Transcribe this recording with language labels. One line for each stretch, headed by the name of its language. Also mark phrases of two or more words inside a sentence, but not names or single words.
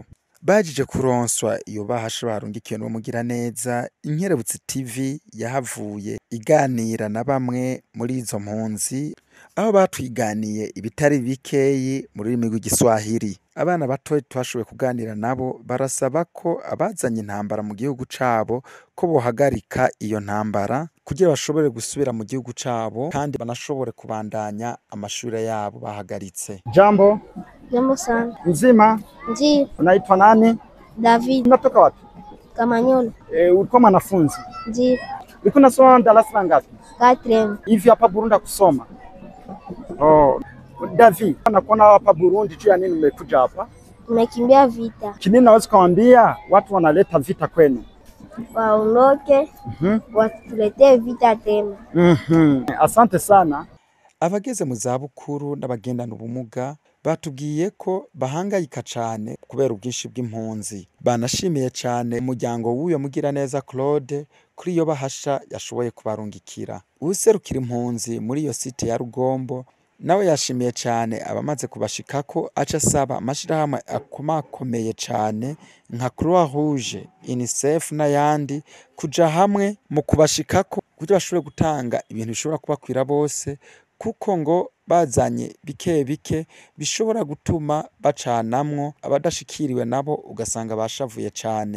Rundi: Bajije kuronswa iyo bahasha barungikiwe n'umugiraneza, Inkerebutsi TV yahavuye iganira na bamwe muri izo mpunzi, aho batwiganiye ibitari bikeyi mu rurimi rw'igiswahili. Abana bato twashoboye kuganira nabo barasaba ko abazanye intambara mu gihugu cabo ko bohagarika iyo ntambara kugira bashobore gusubira mu gihugu cabo kandi banashobore kubandanya amashure yabo bahagaritse.
Swahili: Jambo. Jambo sana. Nzima? Ndiyo. Unaitwa nani? David. Unatoka wapi? Kamanyola. Ulikuwa mwanafunzi? Ndiyo. Ulikuwa unasoma darasa la ngapi? 4. Hivi hapa Burundi kusoma? Oh, David, nakuona hapa Burundi juu ya nini umekuja hapa? Tumekimbia vita. Kinini naweza kuambia watu wanaleta vita kwenu? Waondoke, watuletee vita tena. Asante sana.
Rundi: Abageze mu zabukuru n'abagendana ubumuga batubwiye ko bahangayika cane kubera ubwinshi bw'impunzi. Banashimiye cane umuryango w'uyo mugiraneza Claude kuri iyo bahasha yashoboye kubarungikira. Userukira impunzi muri iyo site ya Rugombo nawe yashimiye cane abamaze kubashikako, aca asaba amashirahamwe akomakomeye cane nka Croix Rouge, UNICEF n'ayandi kuja hamwe mu kubashikako kugira bashobore gutanga ibintu bishobora kubakwira bose, kuko ngo bazanye bike bike bishobora gutuma bacanamwo abadashikiriwe nabo ugasanga bashavuye cane.